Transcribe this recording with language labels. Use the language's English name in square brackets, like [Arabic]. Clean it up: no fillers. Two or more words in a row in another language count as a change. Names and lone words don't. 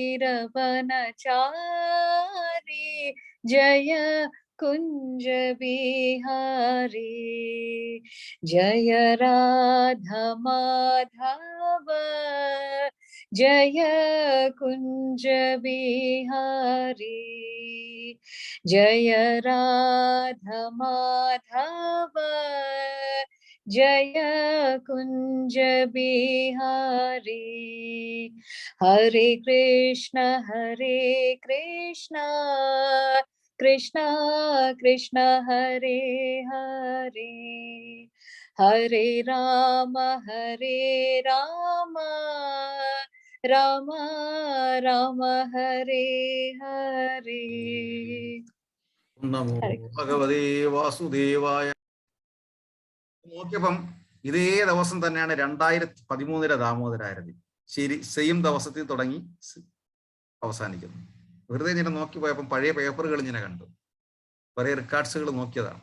[Hindi] तीरवनचारी जय कुंज बिहारी जय राधा माधव जय कुंज बिहारी जय राधा माधव जय कुंज बिहारी हरे कृष्ण कृष्ण कृष्ण हरे हरे हरे राम राम राम हरे हरे [Sanskrit] നമോ ഭഗവതേ വാസുദേവായ. [Malayalam] നോക്കിയപ്പം ഇതേ ദിവസം തന്നെയാണ് 2013 ദാമോദരാരതി. ശരി, സെയിം ദിവസത്തിൽ തുടങ്ങി അവസാനിക്കുന്നു. വെറുതെ ഇങ്ങനെ നോക്കി പോയപ്പം പഴയ പേപ്പറുകൾ ഇങ്ങനെ കണ്ടു, കുറെ റെക്കോർഡ്സുകൾ നോക്കിയതാണ്.